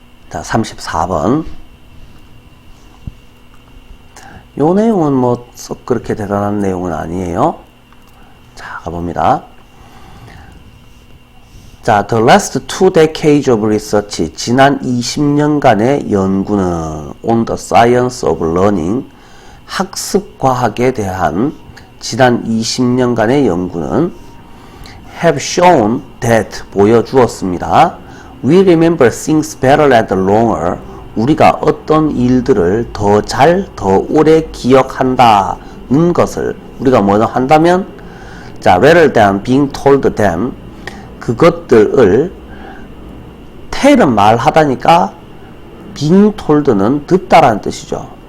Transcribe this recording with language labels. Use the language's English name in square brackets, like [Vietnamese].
[Korean] 자, 34번. 요 내용은 썩 그렇게 대단한 내용은 아니에요. 자, 가봅니다. [English] 자, the last 2 decades of research, [Korean] 지난 20년간의 연구는 [English] on the science of learning, [Korean] 학습과학에 대한 지난 20년간의 연구는 [English] have shown that, [Korean] 보여주었습니다. [English] We remember things better and longer, [Korean] 우리가 어떤 일들을 더 잘, 더 오래 기억한다는 것을 우리가 뭐라 한다면, 자, [English] rather than being told them, [Korean] 그것들을 tell은 말하다니까 being told는 듣다라는 뜻이죠.